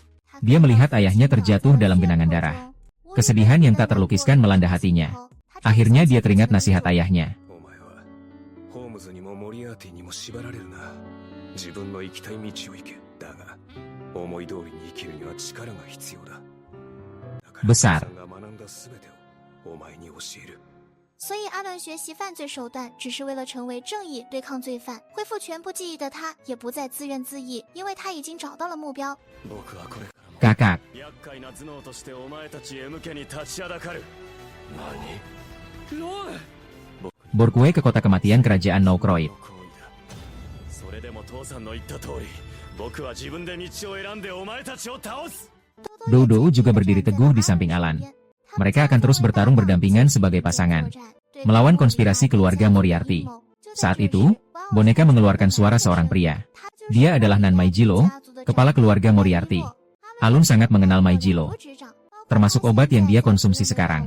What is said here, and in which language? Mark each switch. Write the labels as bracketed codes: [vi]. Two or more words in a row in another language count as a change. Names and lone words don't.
[id] Dia melihat ayahnya terjatuh dalam genangan darah. Kesedihan yang tak terlukiskan melanda hatinya. Akhirnya dia teringat nasihat ayahnya. Besar. [zh] 所以阿伦学习犯罪手段，只是为了成为正义，对抗罪犯。恢复全部记忆的他，也不再自怨自艾，因为他已经找到了目标。 [id] Kakak. [ja] 厄介な頭脳としてお前たち M 家に立ちはだかる。何？ [id] Borkue ke kota kematian kerajaan Noukroyd. [ja] それでも父さんの言った通り、僕は自分で道を選んでお前たちを倒す。 [id] Dodo juga berdiri teguh di samping Alan. Mereka akan terus bertarung berdampingan sebagai pasangan. Melawan konspirasi keluarga Moriarty. Saat itu, boneka mengeluarkan suara seorang pria. Dia adalah Nan Maijilo, kepala keluarga Moriarty. Alun sangat mengenal Maijilo. Termasuk obat yang dia konsumsi sekarang.